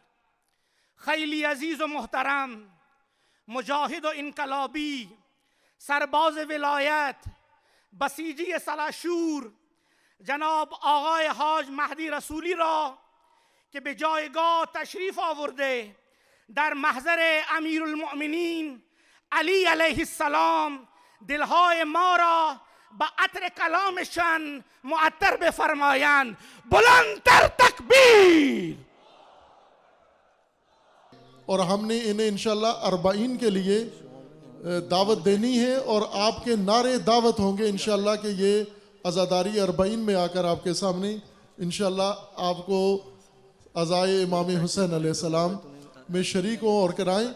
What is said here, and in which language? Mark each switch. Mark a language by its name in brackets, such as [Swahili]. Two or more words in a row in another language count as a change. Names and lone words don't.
[Persian] خیلی عزیز و محترم، مجاهد و انقلابی، سرباز ولایت، بسیجی سلاشور، جناب آقای حاج مهدی رسولی را که به جایگاه تشریف آورده در محضر امیرالمؤمنین علی علیه السلام دلهای ما را با عطر کلامشان معطر بفرمایند. بلندتر تکبیر. [Urdu] اور ہم نے انہیں انشاءاللہ اربعین کے لیے دعوت دینی ہے اور آپ کے نعرے دعوت ہوں گے انشاءاللہ کہ یہ عزاداری اربعین میں آ کر آپ کے سامنے انشاءاللہ آپ کو عزائے امام حسین علیہ السلام میں شریک ہوں اور کرائیں.